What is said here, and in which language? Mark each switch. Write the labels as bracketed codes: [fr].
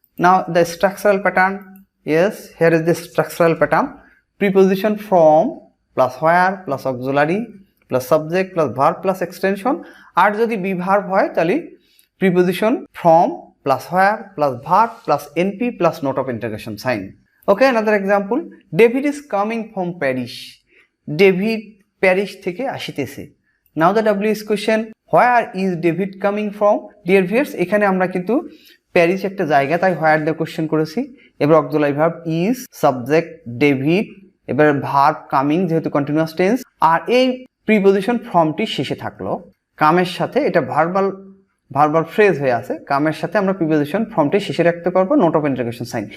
[en] now the structural pattern, yes here is the structural pattern, preposition from plus where plus auxiliary plus subject plus verb plus extension, [bn] আর যদি be verb হয় তাহলে [en] Preposition from plus where plus verb plus np plus note of interrogation sign. Okay, another example, David is coming from Paris, David Paris [bn] থেকে আসিতেছে। [en] Now the WS question, where is David coming from? Dear viewers, [bn] এখানে আমরা কিন্তু Paris একটা জায়গা তাই where দিয়ে question করেছি। এবার auxiliary verb is, subject David, এবার ভার্ব কামিং যেহেতু কন্টিনিউয়াস টেন্স, আর এই প্রিপোজিশন ফর্মটি শেষে থাকলো কামের সাথে, এটা ভার্বাল ফ্রেজ হয়ে আছে, কামের সাথে আমরা প্রিপোজিশন ফর্মটি শেষে রাখতে পারবো, নোট অফ ইন্টারোগেশন সাইন।